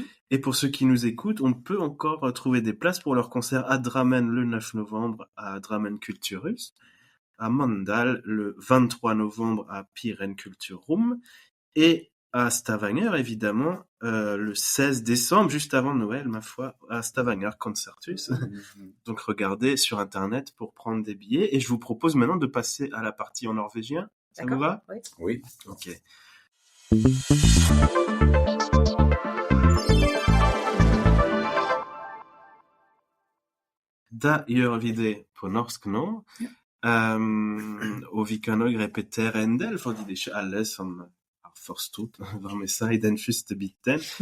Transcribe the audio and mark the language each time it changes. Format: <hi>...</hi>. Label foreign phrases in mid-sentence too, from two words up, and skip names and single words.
<fr>Et pour ceux qui nous écoutent, on peut encore trouver des places pour leur concert à Drammen le 9 novembre à Drammen Kulturhus, à Mandal le 23 novembre à Piren Kulturrum et à Stavanger, évidemment, le 16 décembre, juste avant Noël, ma foi, à Stavanger Concertus. Donc regardez sur Internet pour prendre des billets. Et je vous propose maintenant de passer à la partie en norvégien. Ça vous va? Oui. Oui. Ok.</fr> <no>Da gjør vi det på norsk nå. Og vi kan også repetere en del, fordi det er ikke alle som har forstått hva vi sa i den første biten.</no>